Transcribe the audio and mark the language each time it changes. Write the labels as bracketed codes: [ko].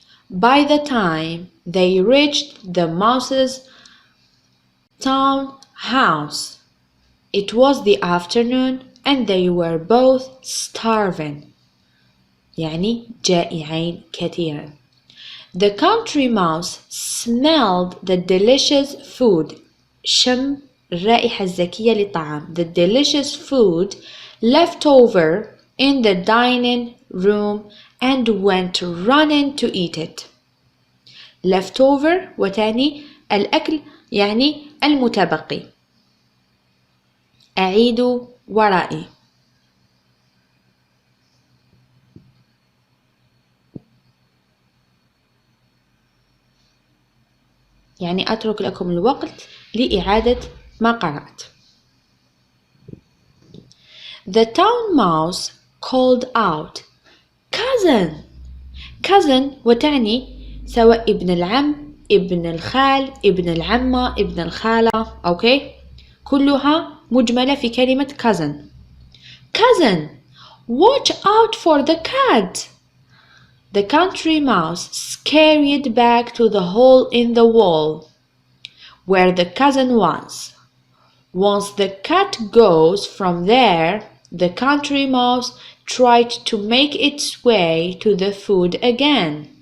[en] By the time they reached the mouse's town house, it was the afternoon and they were both starving. [ar] يعني جائعين كثيرا. [en] The country mouse smelled the delicious food. [ar] شم الرائحة الزكية للطعام. [en] The delicious food left over in the dining room and went running to eat it. [ar] Leftover وتعني الأكل يعني المتبقي. أعيدوا ورائي. يعني أترك لكم الوقت لإعادة ما قرأت. [en] The town mouse called out, "Cousin!" cousin [ar] وتعني سواء ابن العم ابن الخال، ابن العمة، ابن الخالة. أوكي، كلها مجملة في كلمة cousin. [en] Cousin, watch out for the cat. The country mouse scurried back to the hole in the wall where the cousin was. Once the cat goes from there, the country mouse tried to make its way to the food again.